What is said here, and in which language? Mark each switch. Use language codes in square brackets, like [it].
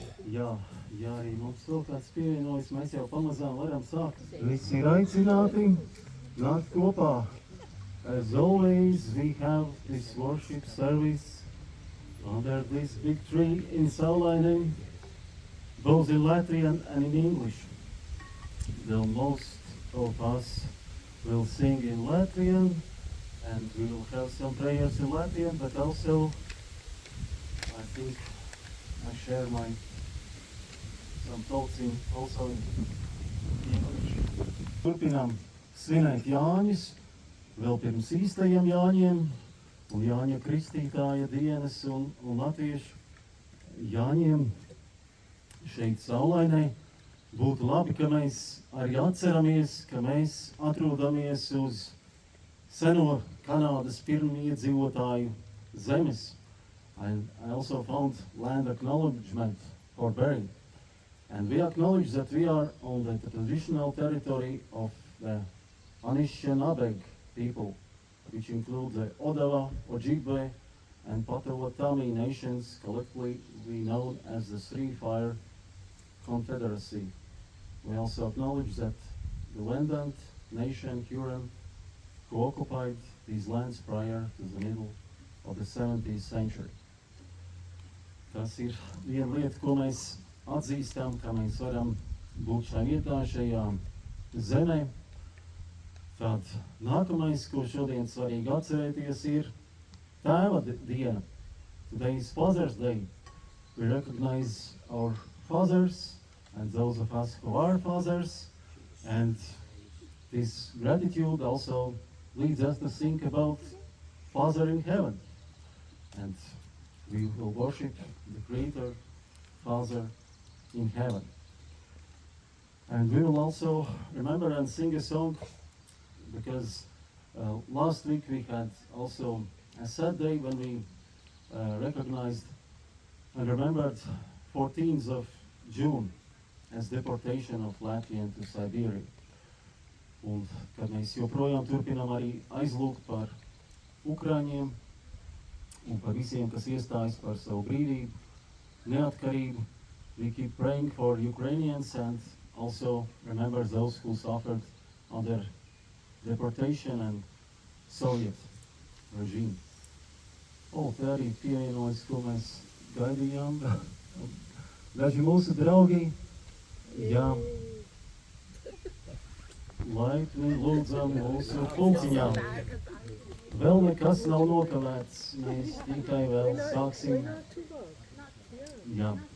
[lv] Jā, arī mums vēl kāds pievienojas, mēs jau pamazām varam sākt. Visi ir aicināti nākt kopā. [en] As always, we have this worship service under this big tree in Saulainen, both in Latvian and in English. Though most of us will sing in Latvian, and we will have some prayers in Latvian, but also I think I share some thoughts also in English. [lv] Turpinām svinēt Jāņus, vēl pirms īstajiem Jāņiem, un Jāņa Kristītāja dienas un latviešu Jāņiem šeit Saulainē. Būtu labi, ka mēs arī atceramies, ka mēs atrodamies uz seno Kanādas pirmiedzīvotāju zemes. [en] I also found land acknowledgement for Barrie. And we acknowledge that we are on the traditional territory of the Anishinabeg people, which include the Odawa, Ojibwe, and Potawatomi nations, collectively known as the Three Fire Confederacy. We also acknowledge that the Wendat nation, Huron, who occupied these lands prior to the middle of the 17th century. [lv] Tas ir viena lieta, ko mēs atzīstam, ka mēs varam būt šajā vietā, šajā zemē. Tad nākamais, ko šodien svarīgi atcerēties, ir Tēva diena. [en] Today is Father's Day. We recognize our fathers and those of us who are fathers, and this gratitude also leads us to think about Father in heaven. And we will worship the Creator, Father in heaven. And we will also remember and sing a song, because last week we had also a sad day when we recognized and remembered 14th of June as deportation of Latvians to Siberia. [lv] Un kad mēs joprojām turpinām arī aizlūgt par Ukraiņiem un par visiem, kas iestājas par savu brīvību, neatkarību. [en] We keep praying for Ukrainians and also remember those who suffered under deportation and Soviet regime. [lv] Te arī pievienojas, ko mēs gaidījām. Daži mūsu draugi, jā, laipni lūdzam mūsu pulciņām. Vēl nekas nav nokavēts, mēs tikai vēl sāksim. Jā.